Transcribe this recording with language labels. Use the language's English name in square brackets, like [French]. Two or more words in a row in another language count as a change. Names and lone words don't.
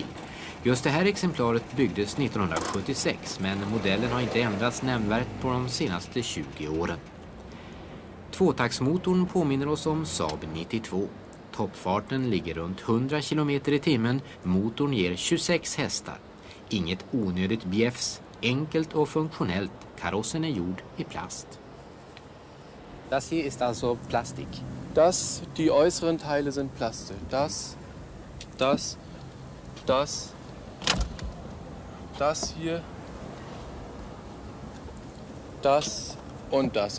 [Swedish] Just det här exemplaret byggdes 1976, men modellen har inte ändrats nämnvärt på de senaste 20 åren. Tvåtaktsmotorn påminner oss om Saab 92. Toppfarten ligger runt 100 km i timmen, motorn ger 26 hästar. Inget onödigt bjäfs, enkelt och funktionellt, karossen är gjord i plast. [German] Das hier ist also Plastik. Die äußeren Teile sind Plastik. Das hier, das und das.